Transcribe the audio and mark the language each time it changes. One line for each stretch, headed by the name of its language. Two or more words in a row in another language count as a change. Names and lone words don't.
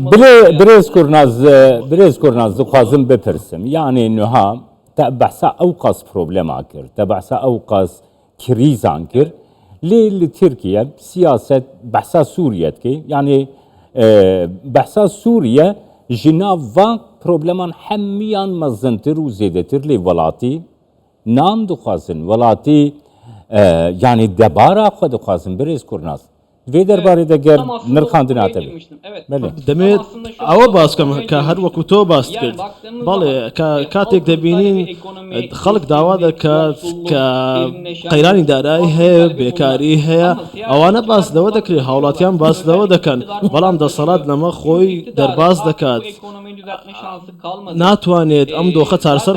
Kurdish: برێز کورناز دخوازم بپرسم یعنی نوها تا بحثا ئەو قەس پرۆبلێما کرد تا بحثا ئەو قەس کریزان کرد لێ لە تورکیە سیاست بحثا سووریەت کە یعنی بحثا سووریە ji nav van probleman hemiyan mezintir û zêdetir lê welatî nan dixwazin welatî yani debara xwe dixwazin birêz Kurnaz vê derbarê de ger nirxandina te
Central Kurdish: دەمێت ئەوە باسکەم کە هەر وەکو تۆ باس کرد بەڵێ کاتێک دەبینین خەڵک داوا دەکات کە قەیرانی دارایی هەیە بێکاری هەیە ئەوانە باس لەوە دەکرێت هاوڵاتیان باس لەوە دەکەن بەڵام دەسەڵات لەمە خۆی دەرباز دەکات ناتوانێت ئەم دۆخە چارەسەر